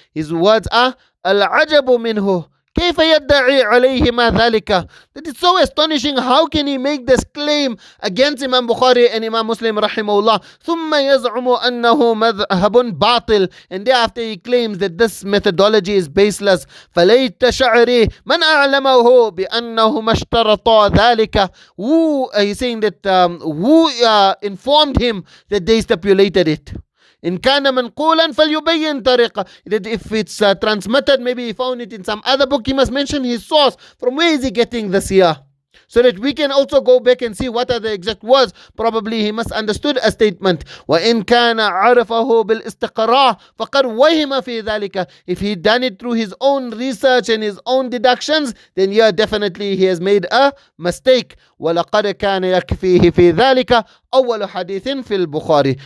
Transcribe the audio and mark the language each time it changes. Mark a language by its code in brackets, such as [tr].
[en] His words are [ar] al-ajabu minhu كيف يدعي عليه ما ذلك. [en] That is so astonishing. How can he make this claim against Imam Bukhari and Imam Muslim rahimahullah? [ar] ثم يزعم أنه مذهب باطل. [en] And thereafter he claims that this methodology is baseless. [ar] فليت شعري من أعلمه بأنه ما اشترط ذلك. [en] Who he's saying that who informed him that they stipulated it. [ar] إن كان منقولا فليبين طريقة. [en] That if it's transmitted, maybe he found it in some other book, he must mention his source. From where is he getting this here? So that we can also go back and see what are the exact words. Probably he must understood a statement. [ar] وإن كان عرفه بالاستقراء فقد وهم في ذلك. [en] If he done it through his own research and his own deductions, then yeah, definitely he has made a mistake. [ar] ولقد كان يكفيه في ذلك أول حديث في البخاري.